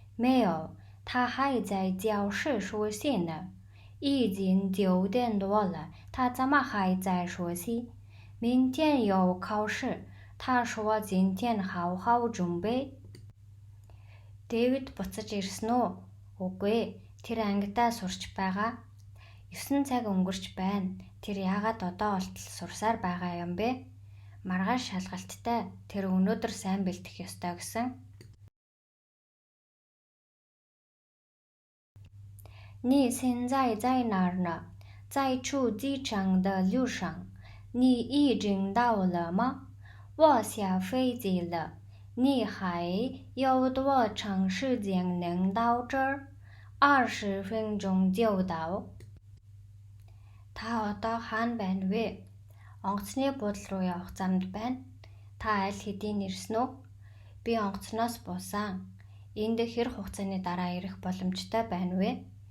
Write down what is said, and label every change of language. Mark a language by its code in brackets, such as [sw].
[zh] 没有，他还在教室说戏呢。已经9点多了，他怎么还在说戏？明天有考试，他说今天好好准备。 [mn] Дэвид буцаж ирсэн үү? Үгүй, тэр ангидаа сурч байгаа. 9 цаг өнгөрч байна. Тэр яагаад одоо болтол сурсаар байгаа юм бэ? Маргааш шалгалттай. Тэр өнөөдөр сайн бэлдэх ёстой гэсэн. [zh] 你现在在哪儿呢？在去机场的路上。你已经到了吗？我下飞机了。你还有多长时间能到这儿？20分钟就到。 [mn] Та одоо хаана байна вэ? Онгоцны буудлын руу явах замд байна. Та аль хэдийн ирсэн үү? Би онгоцноос буусан. Энд хэр хугацааны дараа ирэх боломжтой байна вэ?